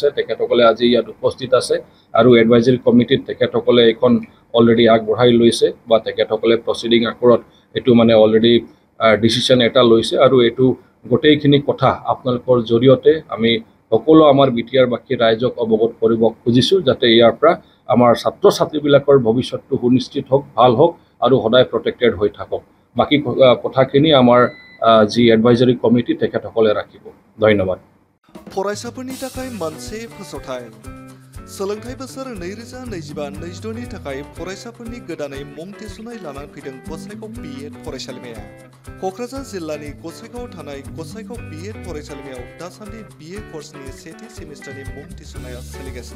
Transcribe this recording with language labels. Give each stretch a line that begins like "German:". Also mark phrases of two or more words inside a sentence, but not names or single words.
Assamese: তেখেতসকলে আজি ইয়াত উপস্থিত আছে আৰু
English: advisory committee
Assamese: তেখেতসকলে এইখন অলৰেডি আগবঢ়াই লৈছে বা তেখেতসকলে প্ৰচিডিং আকৰত এইটো মানে অলৰেডি ডিচিশ্যন এটা লৈছে আৰু এইটো গোটেইখিনি কথা আপোনালোকৰ জৰিয়তে আমি সকলো আমাৰ BTR-বাসী ৰাইজক অৱগত কৰিব খুজিছোঁ, যাতে ইয়াৰ পৰা আমাৰ ছাত্ৰ ছাত্ৰীবিলাকৰ ভৱিষ্যতটো সুনিশ্চিত হওক, ভাল হওক আৰু সদায় প্ৰটেক্টেড হৈ থাকক। বাকী কথাখিনি আমাৰ যি
English: advisory committee
Assamese: তেখেতসকলে ৰাখিব। ধন্যবাদ।
Bodo: फरायसाफोरनि थाखाय मोनसे फोसावथाय। सोलोंथाइ बोसोर 2025-26 नि थाखाय फरायसाफोरनि गोदानै मुं थिसननाय लानानै फैदों गसाइगाव BEd फरायसालिमाया। क'क्राझार जिल्लानि गसाइगावआव थानाय गसाइगाव BEd फरायसालिमायाव दासान्दि BA कर्सनि सेथि सेमिस्टारनि मुं थिसननाया सोलिगासिनो।